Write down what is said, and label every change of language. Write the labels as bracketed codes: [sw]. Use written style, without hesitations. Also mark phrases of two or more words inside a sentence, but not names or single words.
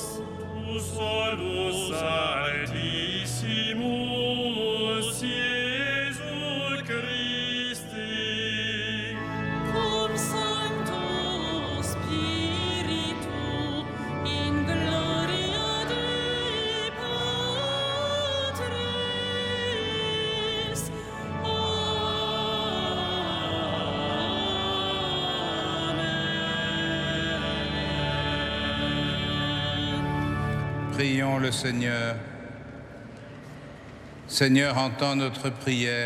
[la] tu solus altissimus, Iesu Christe, cum Sancto Spiritu, in gloria Dei Patris. Amen. [fr] Prions le Seigneur. Seigneur, entends notre prière.